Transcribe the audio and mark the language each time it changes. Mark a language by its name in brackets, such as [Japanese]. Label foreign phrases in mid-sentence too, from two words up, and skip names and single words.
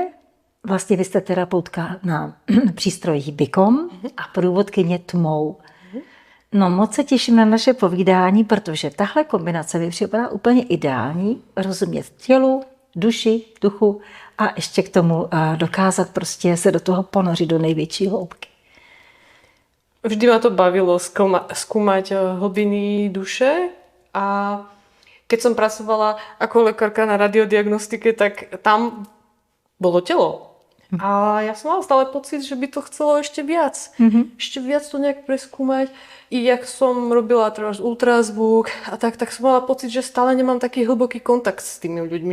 [Czech] Vlastně vy jste terapeutka na přístrojích BICOM a průvodkyně tmou. No, moc se těším na naše povídání, protože tahle kombinace mi připadá úplně ideální. Rozumět tělu, duši, duchu a ještě k tomu dokázat prostě se do toho ponořit do největší hloubky. [Slovak] Vždy ma to bavilo skúmať hlbiny duše a keď som pracovala ako lekárka na radiodiagnostike, tak tam bolo telo. A ja som mala stále pocit, že by to chcelo ešte viac. Ešte viac to nejak preskúmať. I jak som robila teraz ultrazvuk a tak som mala pocit, že stále nemám taký hlboký kontakt s tými ľuďmi.